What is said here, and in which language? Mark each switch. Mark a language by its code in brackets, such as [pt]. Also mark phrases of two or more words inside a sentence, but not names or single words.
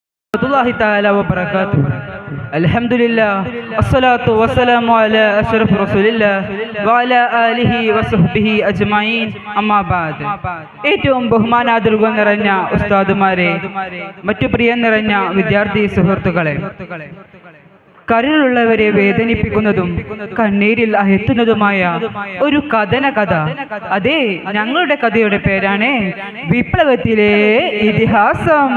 [ar] ورحمة الله تعالى وبركاته. الحمد لله، الصلاة والسلام على أشرف رسول الله وعلى آله وصحبه أجمعين. أما بعد. [ml] ഏറ്റവും ബഹുമാനാദരവുകൾ നിറഞ്ഞ ഉസ്താദുമാരെ, മറ്റു പ്രിയം നിറഞ്ഞ വിദ്യാർത്ഥി സുഹൃത്തുക്കളെ, കരുളുള്ളവരെ വേദനിപ്പിക്കുന്നതും കണ്ണീരിൽ അയറ്റുന്നതുമായ ഒരു കഥന കഥ. അതെ, ഞങ്ങളുടെ കഥയുടെ പേരാണ് വിപ്ലവത്തിലെ ഇതിഹാസം.